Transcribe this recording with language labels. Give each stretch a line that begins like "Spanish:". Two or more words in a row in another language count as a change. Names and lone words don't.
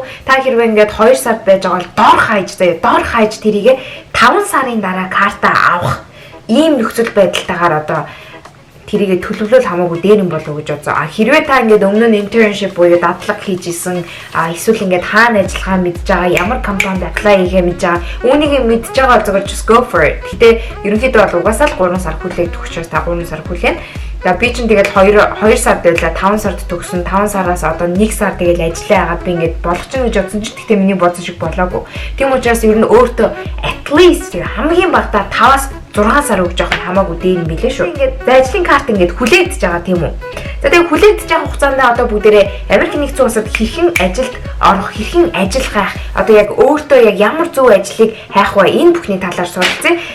Mongolian: Та хэрвээ ингээд 2 сард байж байгаа бол дор хаяж тэрийгэ 5 сарын дараа картаа авах ийм нөхцөл байдалтайгаар одоо тэрийгэ төлөвлөл хамаагүй дээр юм болов уу гэж бодсон. Хэрвээ та ингээд өмнө нь internship буюу дадлага хийж исэн, эсвэл ингээд хаана ажиллахаа мэдж байгаа, ямар компанид apply хийхээ мэдж байгаа, үүнийг мэдж байгаа зүгээр
English: just go for it.
Mongolian: Гэтэ ерөнхийдөө бол угаасаа л 3 сар хүлээгдэх учраас та 3 сар хүлээн. За би чинь тэгээд 2 сард байлаа 5 сард төгсөн 5 сараас одоо 1 сар тэгээд ажиллаа хагаад би ингээд болгочихно гэж бодсон ч гэхдээ миний бодсон шиг болоогүй. Тийм учраас ер нь өөртөө
English: at least
Mongolian: хамгийн багтаа 5-аас 6 сар өгж явах хамаагүй дээр юм билээ шүү. Ингээд ажлын карт ингээд хүлээгдэж байгаа тийм үү. За тэгээд хүлээгдэж байгаа хугацаанд одоо бүгдээрээ Америкийн нэгдсэн улсад хэрхэн ажилд орох, хэрхэн ажил хайх, одоо яг өөртөө яг ямар зөв ажлыг хайх вэ энэ бүхний талаар суралцъя.